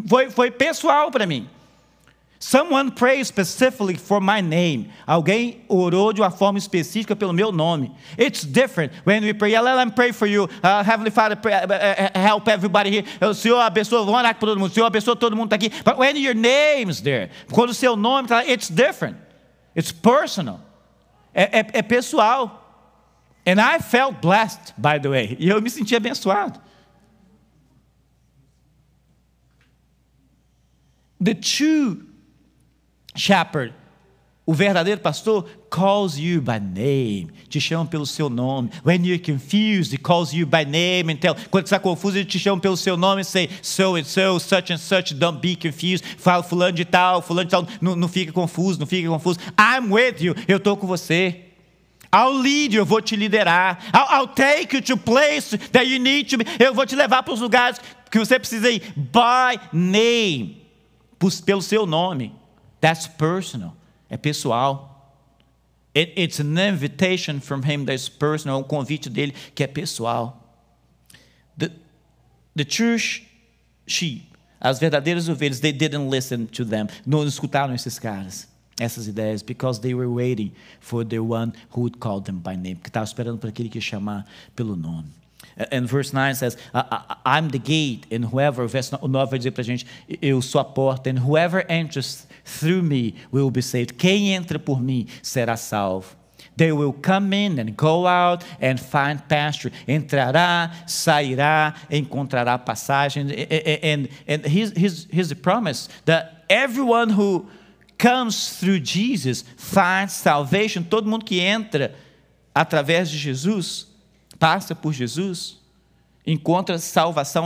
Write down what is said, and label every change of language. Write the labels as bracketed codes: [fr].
[pt] Foi pessoal para mim. [en] Someone prayed specifically for my name. [pt] Alguém orou de uma forma específica pelo meu nome. [en] It's different when we pray. Let me pray for you. Heavenly Father, help everybody here. [pt] O Senhor abençoa, vamos orar por todo mundo. O Senhor abençoa, todo mundo está aqui. [en] But when your name is there, [pt] quando o seu nome está lá, [en] it's different. It's personal. [pt] É pessoal. [en] And I felt blessed, by the way. [pt] E eu me senti abençoado. [en] The true shepherd, [pt] o verdadeiro pastor, [en] calls you by name. [pt] Te chama pelo seu nome. [en] When you're confused, he calls you by name. [pt] Então, quando você está confuso, ele te chama pelo seu nome e [en] say, so and so, such and such, don't be confused. [pt] Fala fulano de tal, não fica confuso, não fica confuso. [en] I'm with you, [pt] eu estou com você. [en] I'll lead you, [pt] eu vou te liderar. [en] I'll take you to place that you need to be. [pt] Eu vou te levar para os lugares que você precisa ir. [en] By name. [pt] Pelo seu nome. [en] That's personal. [pt] É pessoal. [en] It's an invitation from him that's personal. [pt] É um convite dele que é pessoal. [en] The true sheep, [pt] as verdadeiras ovelhas, [en] they didn't listen to them. [pt] Não escutaram esses caras, essas ideias, [en] because they were waiting for the one who would call them by name. [pt] Porque estavam esperando por aquele que ia chamar pelo nome. [en] And [pt] verse 9 says, I'm the gate, and whoever, verse 9 vai dizer para a gente, eu sou a porta, [en] and whoever enters through me will be saved. [pt] Quem entra por mim será salvo. [en] They will come in and go out and find pasture. [pt] Entrará, sairá, encontrará passagem. [en] And here's the promise, that everyone who comes through Jesus finds salvation. [pt] Todo mundo que entra através de Jesus, passa por Jesus, encontra salvação.